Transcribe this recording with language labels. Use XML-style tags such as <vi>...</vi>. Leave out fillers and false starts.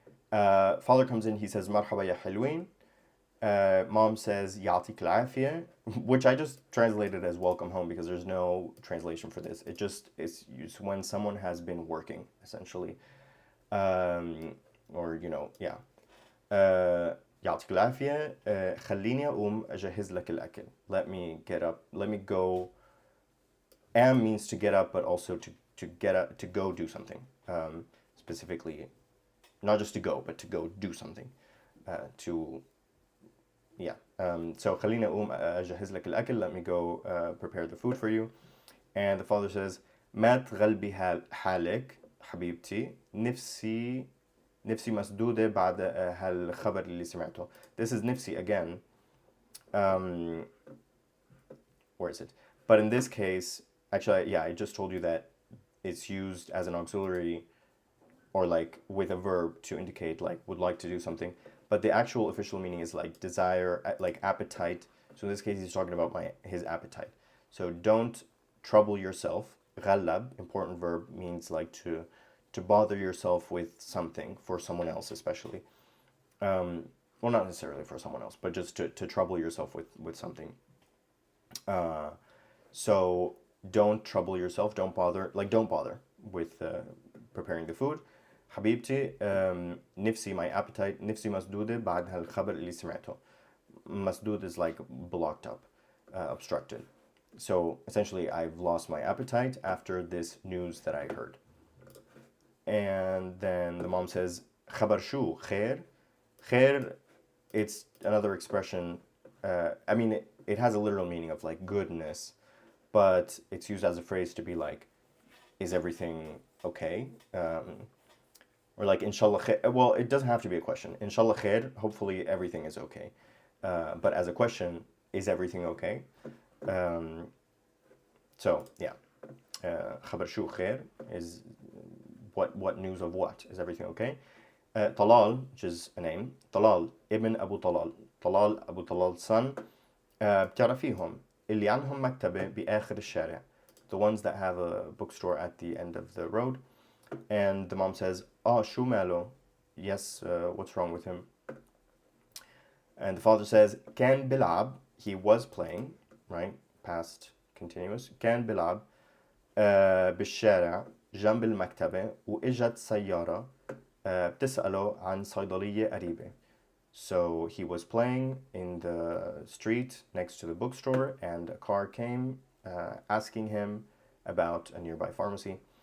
<en>Father comes in, he says مرحبا يا حلوين. Mom says يعطيك العافية, which I just translated as welcome home because there's no translation for this. It's used when someone has been working, essentially, or yeah.</en> <ar>يعطيك العافية. خليني أقوم أجهز لك الأكل.</ar> <en>Let me get up. Let me go. Am means to get up, but also to get up, to go do something. Specifically, not just to go, but to go do something. To yeah.</en> <ar>So خليني أقوم أجهز لك الأكل.</ar> <en>Let me go prepare the food for you.</en> <ar>And the father says ما تغلبي حالك حبيبتي نفسي مسدودة بعد هالخبر اللي سمعته.</ar> <en>This is نفسي again. Um, where is it? But in this case, actually, yeah, I just told you that it's used as an auxiliary or like with a verb to indicate like would like to do something. But the actual official meaning is like desire, like appetite. So in this case, he's talking about his appetite. So don't trouble yourself. غلب, important verb, means like to bother yourself with something for someone else, especially. Well, not necessarily for someone else, but just to trouble yourself with something. So don't trouble yourself. Don't bother. Like don't bother with preparing the food.</en> <ar>حبيبتي نفسي my appetite نفسي مسدودة بعد هالخبر اللي سمعته.</ar> <en>مسدود is like blocked up, obstructed. So essentially, I've lost my appetite after this news that I heard. And then the mom says خبر شو خير. خير, it's another expression. I mean, it has a literal meaning of like goodness, but it's used as a phrase to be like, is everything okay? Or like inshallah khair. Well, it doesn't have to be a question. Inshallah khair, hopefully everything is okay. But as a question, is everything okay? So yeah, خبر شو خير is what news of what? Is everything okay? Talal, which is a name. Talal ibn Abu Talal. Talal Abu Talal's son.</en> <ar>بتعرفيهم اللي عنهم مكتبة بآخر الشارع.</ar> <en>The ones that have a bookstore at the end of the road. And the mom says, شو ماله? Yes, what's wrong with him? And the father says, كان بلعب. He was playing, right? Past continuous.</en> <ar>كان بلعب بالشارع جنب المكتبة وإجت سيارة بتسأله عن صيدلية قريبة.</ar> <en>So he was playing in the street next to the bookstore, and a car came asking him about a nearby pharmacy.</en>